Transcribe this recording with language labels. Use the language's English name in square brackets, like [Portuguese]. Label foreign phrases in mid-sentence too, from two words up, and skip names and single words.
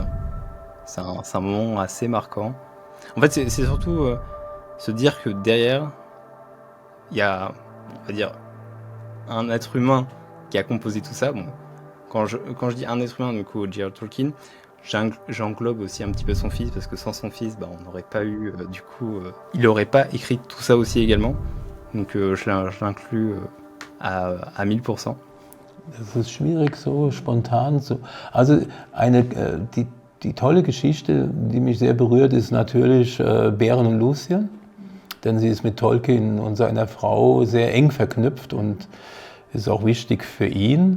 [French] C'est un moment assez marquant. En fait, c'est surtout se dire que derrière, il y a, on va dire, un être humain qui a composé tout ça. Bon, quand je dis un être humain, du coup, J.R.R. Tolkien, j'englobe aussi un petit peu son fils, parce que sans son fils, on n'aurait pas eu, il n'aurait pas écrit tout ça aussi également. Donc je l'inclus à 1000%. [German] Das ist schwierig so spontan so. Also die tolle Geschichte, die mich sehr berührt, ist natürlich Beren und Luthien, denn sie ist mit Tolkien und seiner Frau sehr eng verknüpft und ist auch wichtig für ihn.